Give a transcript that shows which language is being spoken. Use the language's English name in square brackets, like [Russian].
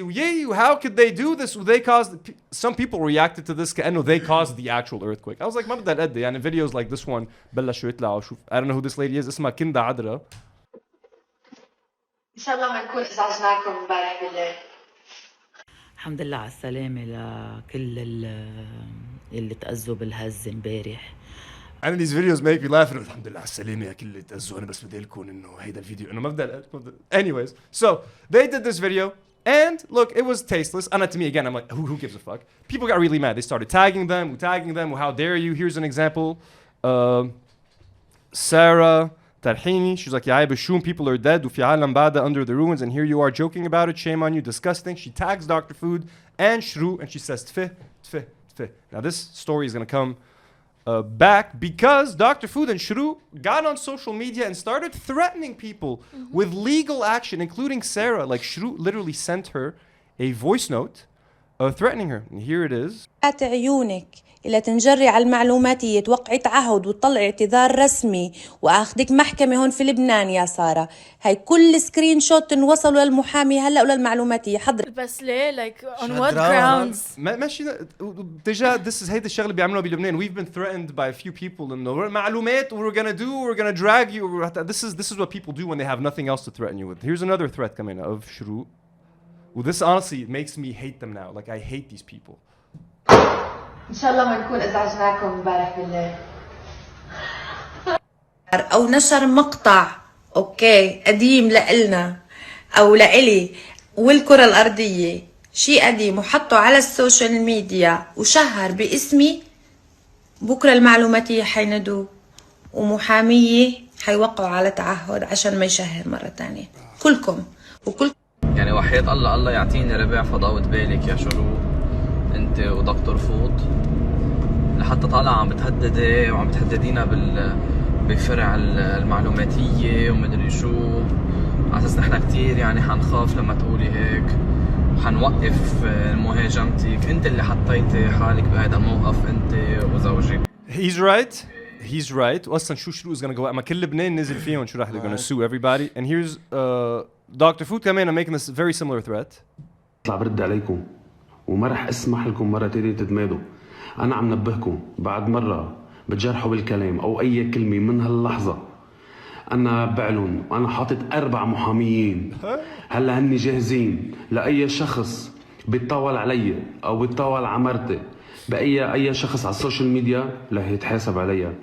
[English] Yeah, how could they do this? They caused. Some people reacted to this. [Arabic] كأنه [English] they caused the actual earthquake. I was like, [Arabic] ما بدي أدي. يعني [English] videos like this one [Arabic] بلشوا يطلعوا. [English] I don't know who this lady is. [Arabic] اسمها كندا عذرا. إن شاء الله ما نكون أزعجناكم امبارح بالليل. الحمد لله على السلامة لكل اللي تأذوا بالهز امبارح. [English] And these videos make me laugh. [Arabic] الحمد لله على السلامة يا كل اللي تأذوا. أنا بس بدي لكم إنه هيدا الفيديو إنه ما بدي. [English] Anyways, so they did this video, and look, it was tasteless. And to me again, I'm like, who gives a fuck? People got really mad. They started tagging them. How dare you? Here's an example. Sarah Tarhini, she's like, [Arabic] يا بشوم, [English] people are dead [Arabic] وفي عالم بعدها [English] under the ruins, and here you are joking about it. Shame on you, disgusting. She tags Dr. Food and Shrouq, and she says tfih. Now this story is gonna come back because Dr. Food and Shrouq got on social media and started threatening people with legal action, including Sarah. Like Shrouq literally sent her a voice note threatening her. And here it is. [Arabic] عيونك إلا تنجري على المعلوماتية توقعي تعهد وتطلعي اعتذار رسمي وأخذك محكمة هون في لبنان يا سارة. هاي كل سكرين شوت وصلوا للمحامي هلا وللمعلوماتية حضر. بس ليه [English] like on what grounds؟ [Arabic] ماشي ديجا [English] this is [Arabic] هيدا الشغلة اللي بيعملوها بلبنان. [English] We've been threatened by a few people [Arabic] إنه معلومات [English] we're gonna drag you. This is what people do when they have nothing else to threaten you with. Here's another threat coming of Shrouq. Well, this honestly makes me hate them now. Like I hate these people. [Arabic] إن شاء الله ما نكون أزعجناكم امبارح بالليل. أو نشر مقطع أوكي قديم لإلنا أو لإلي والكرة الأرضية شيء قديم وحطه على السوشيال ميديا وشهر باسمي. بكرة المعلوماتية حيندوا ومحامية حيوقعوا على تعهد عشان ما يشهر مرة تانية. كلكم وكل يعني وحياة الله يعطيني ربع فضاوة بالك يا شروق انت ودكتور فوت لحتى طالعه عم بتهددي وعم بتهددينا بفرع المعلوماتيه ومدري شو على اساس نحن كثير يعني حنخاف لما تقولي هيك حنوقف مهاجمتك. انت اللي حطيتي حالك بهذا الموقف انت وزوجك. [English] He's right. He's right. [Arabic] واصلا شو [English] شروق is gonna go out. [Arabic] ما كل لبنان نزل فيهم شو راح [English] they're gonna sue everybody. And here's Dr. Food [Arabic] كمان [English] making this very similar threat. [Arabic] اطلع برد عليكم وما رح اسمح لكم مرة تانية تتمادوا. أنا عم نبهكم بعد مرة بتجرحوا بالكلام أو أي كلمة من هاللحظة أنا بعلن وأنا حاطط 4 محاميين هلا هني جاهزين لأي شخص بيتطاول علي أو بيتطاول على مرتي بأي شخص على السوشيال ميديا رح يتحاسب عليا.